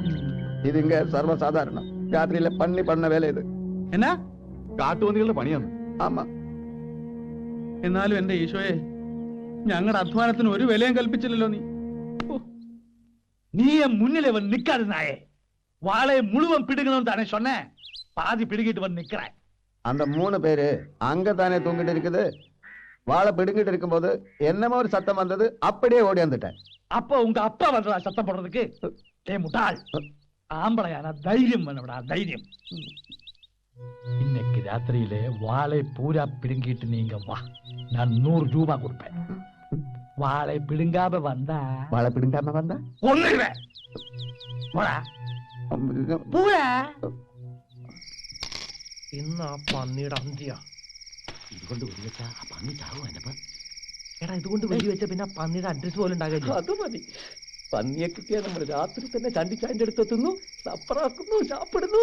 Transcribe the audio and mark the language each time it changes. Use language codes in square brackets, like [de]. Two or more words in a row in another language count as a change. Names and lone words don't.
[ta] இதிங்க சர்வசாதாரண ராத்திரியிலே பன்னி பண்ண வேலை இது. എന്നാ? [ml] കാട്ടുപന്നികളുടെ പണിയാണ്. [ta] ആമാ. [ml] എന്നാലും എന്റെ ഈശോയെ, ഞങ്ങളുടെ അധ്വാനത്തിന് ഒരു വിലയും കൽപ്പിച്ചില്ലല്ലോ നീ. [ta] நீ முன்னில வந்து நிக்காது நாயே. வாழையை முழுவன் பிடுங்கணும் தானே சொன்னேன். பாதி பிடுங்கிட்டு வந்து நிக்கிறேன். அந்த 3 பேரு அங்கதானே தூங்கிட்டு இருக்குது. வாழை பிடுங்கிட்டு இருக்கும்போது என்னமோ ஒரு சத்தம் வந்தது, அப்படியே ஓடி வந்துட்டேன். அப்ப உங்க அப்பா வந்ததா சத்தம் போடுறதுக்கு? ஏ முட்டாள், ஆம்பளையான தைரியம் வேணும்டா, தைரியம். இன்னைக்கு ராத்திரியிலே வாழை பூரா பிடுங்கிட்டு நீங்க வா, நான் 100 ரூபாய் கொடுப்பேன். வாழை பிடுங்காம வந்தா வாழை பிடுங்காம வந்தா ஒண்ணுவேன். போடா [ml] പൂരാ. ഇന്ന് ആ പന്നിയുടെ അന്ത്യ. ഇതുകൊണ്ട് വെടിവെച്ചാ ആ പന്നി ചാവും. എന്നപ്പ എടാ, ഇതുകൊണ്ട് വെടിവെച്ച പിന്നെ ആ പന്നിയുടെ അഡ്രസ് പോലും ഉണ്ടാകില്ല. അത് മതി. പന്നിയെ കിട്ടിയാൽ നമ്മൾ രാത്രി തന്നെ ചണ്ടിച്ചാൻ്റെ അടുത്ത് എത്തുന്നു, സപ്പറാക്കുന്നു, ചാപ്പിടുന്നു.